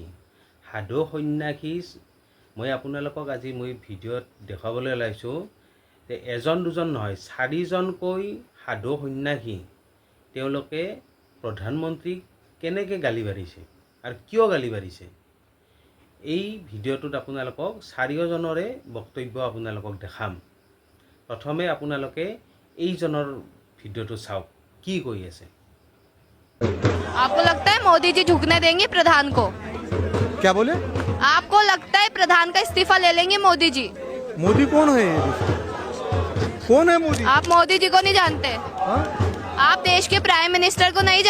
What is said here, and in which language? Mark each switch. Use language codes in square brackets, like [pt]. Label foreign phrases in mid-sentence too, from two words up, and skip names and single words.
[as] সাধু সন্যাসী মই আপোনালোকক আজি ভিডিঅ'ত দেখাবলৈ ওলাইছোঁ যে এজন দুজন নহয়, 4জনকৈ সাধু সন্যাসী তেওঁলোকে প্ৰধানমন্ত্ৰীক কেনেকৈ গালি পাৰিছে আৰু কিয় গালি পাৰিছে। এই ভিডিঅ'টোত আপোনালোকক 4জনৰে বক্তব্য আপোনালোকক দেখাম। প্ৰথমে আপোনালোকে এইজনৰ ভিডিঅ'টো চাওক কি কৈ আছে। [hi] आपको लगता है मोदी जी झुकने देंगे प्रधान को? क्या बोले? आपको लगता है प्रधान का इस्तीफा ले लेंगे मोदी जी? मोदी कौन है? कौन है मोदी? आप मोदी जी को नहीं जानते? हाँ? आप देश के [en] prime minister [hi] को नहीं